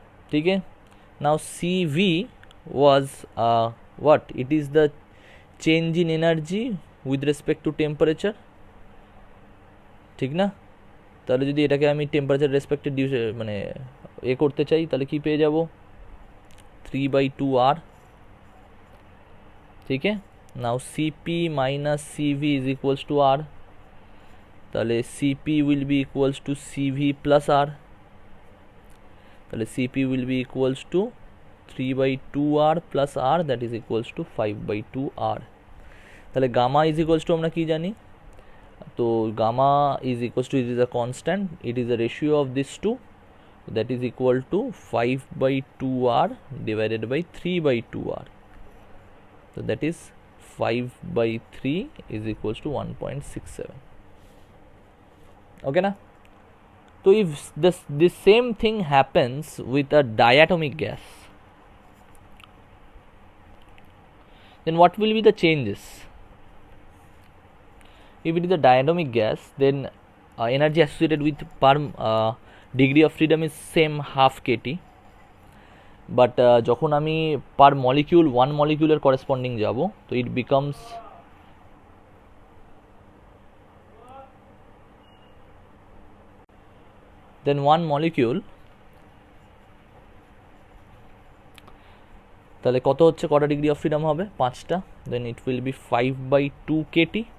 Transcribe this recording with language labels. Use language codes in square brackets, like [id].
[bn] ঠিক আছে, নাও [en] CV was what, it is the change in energy with respect to temperature, [bn] ঠিক না, তাহলে যদি এটাকে আমি টেম্পারেচার রেসপেক্টে মানে করতে চাই, তাহলে কি পেয়ে যাব, 3/2 R। [en] ঠিক আছে, now CP - CV is equals to R, তাহলে CP will be equals to CV plus R, তাহলে CP will be equals to 3/2 R plus R, that is equals to 5/2 R। [bn] তাহলে গামা [en] is equals to [bn] আমরা কি জানি, [en] তো gamma is equals to, it is a constant, it is a ratio of this to, that is equal to 5/2r divided by 3/2r. So that is 5/3 is equals to 1.67. Okay na? So if this same thing happens with a diatomic gas, then what will be the changes? If it is a diatomic gas, then energy associated with per degree of freedom is same half kT, but [bn] যখন আমি পার molecule one মলিকিউলের corresponding যাব, [en] তো it becomes then one molecule, [bn] তাহলে কত হচ্ছে, কটা [en] Degree of freedom হবে, 5টা, then it will be 5/2 kT.